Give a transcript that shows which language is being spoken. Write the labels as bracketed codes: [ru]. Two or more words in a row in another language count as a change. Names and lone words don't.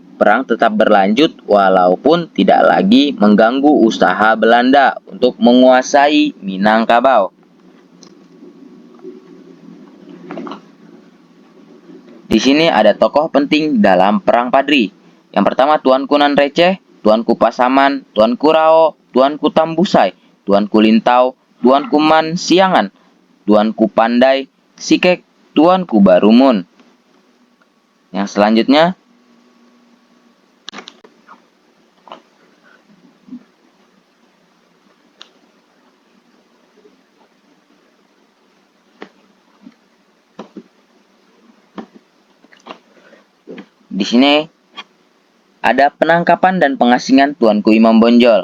[id] Perang tetap berlanjut walaupun tidak lagi mengganggu usaha Belanda untuk menguasai Minangkabau. Di sini ada tokoh penting dalam Perang Padri. Yang pertama Tuanku Nan Receh, Tuanku Pasaman, Tuanku Rao, Tuanku Tambusai, Tuanku Lintau, Tuanku Man Siangan, Tuanku Pandai, Sikek, Tuanku Barumun. Yang selanjutnya, di sini ada penangkapan dan pengasingan Tuanku Imam Bonjol.